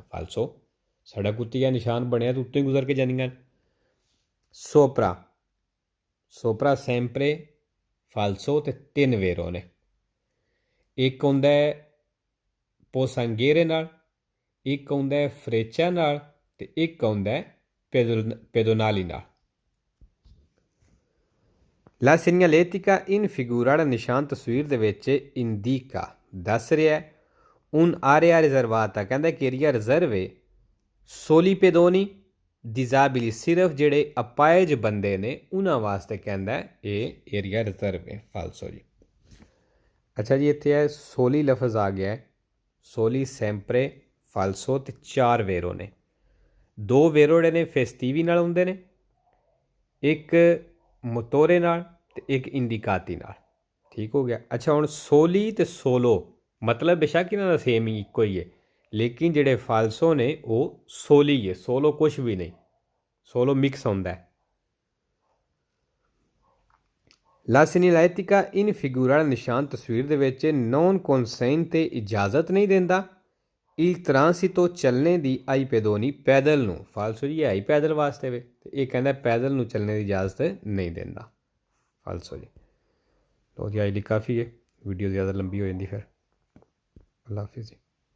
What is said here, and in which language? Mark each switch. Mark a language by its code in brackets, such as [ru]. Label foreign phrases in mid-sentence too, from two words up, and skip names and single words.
[pa] ਫਾਲਸੋ, ਸੜਕ ਉੱਤੇ ਇਹ ਨਿਸ਼ਾਨ ਬਣਿਆ ਤਾਂ ਉੱਤੇ ਗੁਜ਼ਰ ਕੇ ਜਾਂਦੀਆਂ। ਸੋਪਰਾ, [it] sopra sempre falso [pa] ਤੇ 3 ਵੇਰੋ ਨੇ। ਇੱਕ ਹੁੰਦਾ ਪੋਸਾਂਗੇਰੇ ਨਾਲ, ਇੱਕ ਹੁੰਦਾ ਫਰੇਚਾ ਨਾਲ ਤੇ ਇੱਕ ਹੁੰਦਾ ਪੈਦੋਨਾਲੀ ਨਾਲ। [it] La segnaletica in figura, [pa] ਜਿਹੜਾ ਨਿਸ਼ਾਨ ਤਸਵੀਰ ਦੇ ਵਿੱਚ ਇੰਡੀਕਾ ਦੱਸ ਰਿਹਾ [it] un area riservata, [pa] ਕਹਿੰਦਾ ਕਿ ਏਰੀਆ ਰਿਜ਼ਰਵ ਹੈ [it] soli pedoni disabili, [pa] ਸਿਰਫ ਜਿਹੜੇ ਅਪਾਇਜ ਬੰਦੇ ਨੇ ਉਹਨਾਂ ਵਾਸਤੇ ਕਹਿੰਦਾ ਇਹ ਏਰੀਆ ਰਿਜ਼ਰਵ ਹੈ। ਫਾਲਸੋ ਜੀ। ਅੱਛਾ ਜੀ, ਇੱਥੇ ਹੈ ਸੋਲੀ ਲਫ਼ਜ਼ ਆ ਗਿਆ ਹੈ, [it] soli sempre falso [pa] ਤੇ 4 ਵੇਰੋ ਨੇ। 2 ਵੇਰੋ ਜਿਹੜੇ ਨੇ ਫੈਸਟੀਵੀ ਨਾਲ ਹੁੰਦੇ ਨੇ, ਇੱਕ ਮੋਟੋਰੇ ਨਾਲ ਤੇ ਇੱਕ ਇੰਡੀਕਾਤੀ ਨਾਲ, ਠੀਕ ਹੋ ਗਿਆ। ਅੱਛਾ, ਹੁਣ ਸੋਲੀ ਤੇ ਸੋਲੋ ਮਤਲਬ ਬੇਸ਼ੱਕ ਇਹਨਾਂ ਦਾ ਸੇਮ ਹੀ ਇੱਕੋ ਹੀ ਹੈ, ਲੇਕਿਨ ਜਿਹੜੇ ਫਾਲਸੋ ਨੇ ਉਹ ਸੋਲੀ ਹੈ, ਸੋਲੋ ਕੁਛ ਵੀ ਨਹੀਂ, ਸੋਲੋ ਮਿਕਸ ਹੁੰਦਾ ਹੈ। [it] La segnaletica in figura, [pa] ਨਿਸ਼ਾਨ ਤਸਵੀਰ ਦੇ ਵਿੱਚ [it] non consente, [pa] ਇਜਾਜ਼ਤ ਨਹੀਂ ਦਿੰਦਾ [it] il transito, [pa] ਚੱਲਣੇ ਦੀ [it] ai pedoni, [pa] ਪੈਦਲ ਨੂੰ। ਫਾਲਸੋ ਜੀ, ਹੈ ਹੀ ਪੈਦਲ ਵਾਸਤੇ ਵੇ, ਤੇ ਇਹ ਕਹਿੰਦਾ ਪੈਦਲ ਨੂੰ ਚੱਲਣੇ ਦੀ ਇਜਾਜ਼ਤ ਨਹੀਂ ਦਿੰਦਾ। ਫਾਲਸੋ ਜੀ। ਲੋ ਜੀ, ਅੱਜ ਲਈ ਕਾਫੀ ਹੈ, ਵੀਡੀਓ ਜ਼ਿਆਦਾ ਲੰਬੀ ਹੋ ਜਾਂਦੀ ਫਿਰ। ਅੱਲਾ ਹਾਫਿਜ਼ ਜੀ।